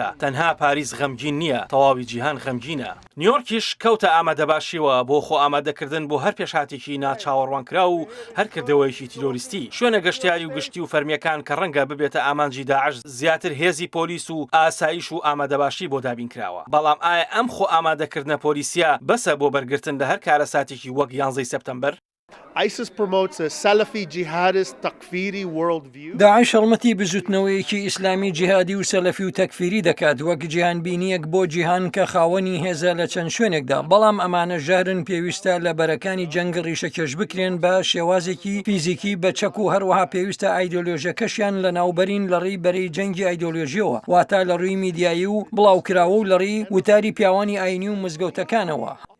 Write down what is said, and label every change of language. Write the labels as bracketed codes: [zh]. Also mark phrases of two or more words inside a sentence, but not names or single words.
[ckb] تەنها پاریس غەمگین نییە، تەواوی جیهان غەمگینە. نیویۆرکیش کەوتە ئامادەباشیەوە بۆ خۆ ئامادەکردن بۆ هەر پێشهاتێکی ناچاوەڕوانکرا و هەر کردەوەیەکی تیرۆریستی. شوێنە گەشتیاری و گشتی و فەرمیەکان کە ڕەنگە ببێتە ئامانجی داعش زیاتر هێزی پۆلیس و ئاسایش و ئامادەباشی بۆ دابینکراوە. بەڵام ئایا ئەم خۆ ئامادەکردنە پۆلیسیە بەسە بۆ بەرگرتن لە هەر کارەساتێکی وەک 11 سپتەمبەر؟ [en] ISIS promotes a Salafi jihadist takfiri worldview. [ckb] داعش هەڵمەتی بزوتنەوەیەکی ئیسلامی جیهادی و سەلەفی و تەکفیری دەکات وەک جیهانبینیەک بۆ جیهان کە خاوەنی هێزە لە چەند شوێنێکدا، بەڵام ئەمانە ژارن پێویستە لە بەرەکانی جەنگ ڕیشەکێش بکرێن بە شێوازێکی فیزیکی بەچەک و هەروەها پێویستە ئایدۆلۆژیەکەشیان لە ناوبەرین لە ڕێی بەرەی جەنگی ئایدۆلۆژیەوە، واتە لە ڕووی میدیایی و بڵاوکراوە و لە ڕێی وتاری پیاوانی ئاینی و مزگەوتەکانەوە.